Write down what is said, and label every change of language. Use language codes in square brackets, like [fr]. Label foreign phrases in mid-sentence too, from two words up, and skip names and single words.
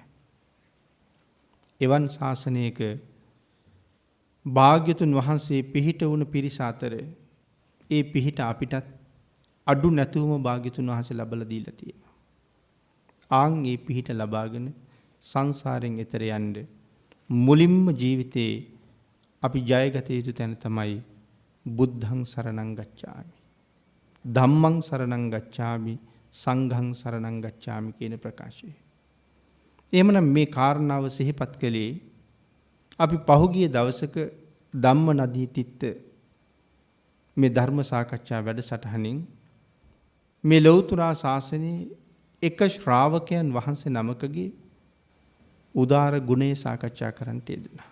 [si] එවන් ශාසනයක භාග්‍යතුන් වහන්සේ පිහිට වුණ පිරිස අතර ඒ පිහිට අපිටත් අඩු නැතුවම භාග්‍යතුන් වහන්සේ ලබලා දීලා තියෙනවා. ආන් ඒ පිහිට ලබාගෙන සංසාරයෙන් එතර යන්න මුලින්ම ජීවිතේ අපි ජයගත යුතු තැන තමයි [pi] බුද්ධං සරණං ගච්ඡාමි, ධම්මං සරණං ගච්ඡාමි, සංඝං සරණං ගච්ඡාමි [si] කියන ප්‍රකාශය. එහෙමනම් මේ කාරණාව සිහිපත් කළේ අපි පහුගිය දවසක ධම්ම නදී තිත්ත මේ ධර්ම සාකච්ඡා වැඩසටහනින් මේ ලෞතර ශාසනයේ එක ශ්‍රාවකයන් වහන්සේ නමකගේ උදාර ගුණේ සාකච්ඡා කරන්නට යෙදුණා.